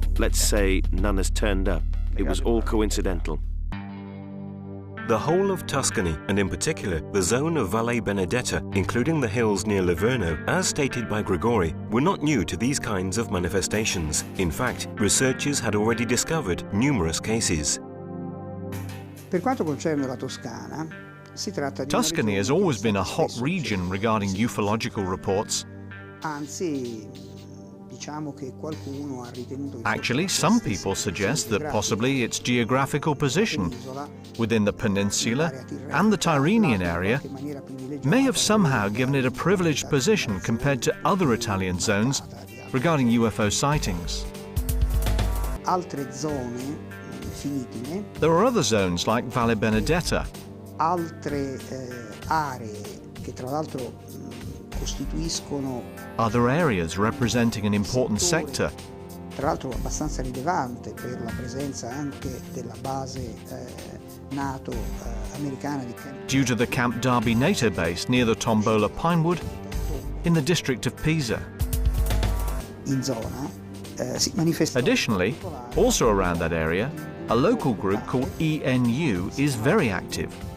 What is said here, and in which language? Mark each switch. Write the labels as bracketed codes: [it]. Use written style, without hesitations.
[en] Let's say none has turned up. It was all coincidental. The whole of Tuscany, and in particular the zone of Valle Benedetta, including the hills near Livorno, as stated by Gregori, were not new to these kinds of manifestations. In fact, researchers had already discovered numerous cases. [it] Per quanto concerne la Toscana, si tratta di [en] Tuscany has always been a hot region regarding ufological reports. [it] Anzi, diciamo che qualcuno ha ritenuto. [en] Actually, some people suggest that possibly its geographical position within the peninsula and the Tyrrhenian area may have somehow given it a privileged position compared to other Italian zones regarding UFO sightings. [it] Altre zone finitime. [en] There are other zones like Valle Benedetta. [it] Altre aree che tra l'altro costituiscono [en] other areas representing an important sector. [it] Tra l'altro abbastanza rilevante per la presenza anche della base NATO americana di Camp. [en] Due to the Camp Darby NATO base near the Tombola Pinewood in the district of Pisa. [it] In zona si manifesta. [en] Additionally, also around that area, a local group called ENU is very active.